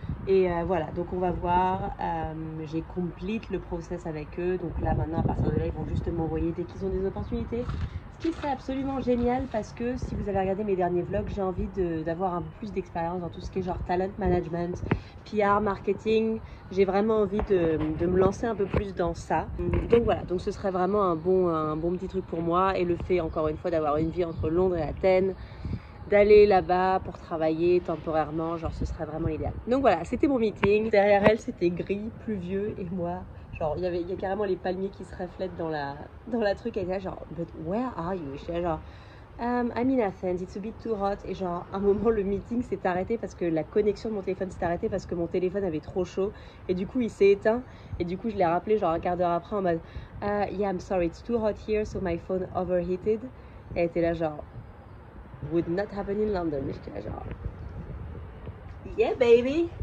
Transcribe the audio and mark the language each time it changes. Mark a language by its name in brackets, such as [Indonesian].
[French] Et voilà, donc on va voir, j'ai complete le process avec eux, donc là maintenant à partir de là ils vont juste m'envoyer dès qu'ils ont des opportunités, ce qui serait absolument génial parce que si vous avez regardé mes derniers vlogs, j'ai envie d'avoir un peu plus d'expérience dans tout ce qui est genre talent management, PR, marketing, j'ai vraiment envie de me lancer un peu plus dans ça, donc voilà, donc ce serait vraiment un bon petit truc pour moi et le fait encore une fois d'avoir une vie entre Londres et Athènes, d'aller là-bas pour travailler temporairement, genre ce serait vraiment l'idéal. Donc voilà, c'était mon meeting. Derrière elle, c'était gris, pluvieux, et moi, genre il y a carrément les palmiers qui se reflètent dans la truc. Elle était là genre, [English] but where are you? [French] J'étais là genre, [English] I'm in Athens, it's a bit too hot. [French] Et genre, à un moment, le meeting s'est arrêté parce que la connexion de mon téléphone s'est arrêtée parce que mon téléphone avait trop chaud. Et du coup, il s'est éteint. Et du coup, je l'ai rappelé genre un quart d'heure après en mode, [English] yeah, I'm sorry, it's too hot here, so my phone overheated. [French] Et elle était là genre, [English] would not happen in London. [French] Mais j'étais là genre, [English] yeah baby.